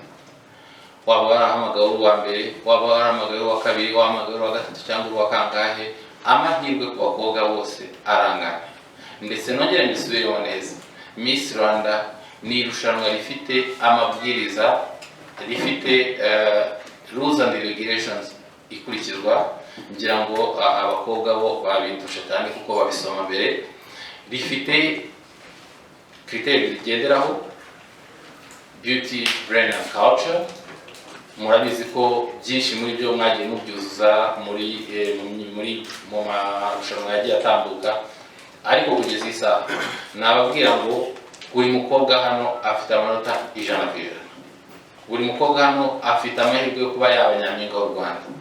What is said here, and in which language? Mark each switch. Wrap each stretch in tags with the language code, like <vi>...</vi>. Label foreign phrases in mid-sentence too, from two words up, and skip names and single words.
<rw>Waba warahamagawe uwa mbere, waba warahamagawe uwa kabiri, wahamagawe uwa gatatu cyangwa uwa kangahe, amahirwe ku bakobwa bose arangana. Ndetse nongere mbisubireho neza, Miss Rwanda ni irushanwa rifite amabwiriza, rifite</rw> <en>rules and regulations</en> <rw>ikurikizwa. Ngira ngo abakobwa bo babindusha cyane kuko babisoma mbere. Rifite critères rigenderaho,</rw> <en>beauty, brain and culture.</en> <rw>Murabizi ko byinshi muri byo mwagiye mubyuzuza mu marushanwa yagiye atambuka, ariko kugeza isaha nababwira ngo buri mukobwa hano afite amanota 100%. Buri mukobwa hano afite amahirwe yo kuba yaba nyampinga w'u Rwanda.</rw>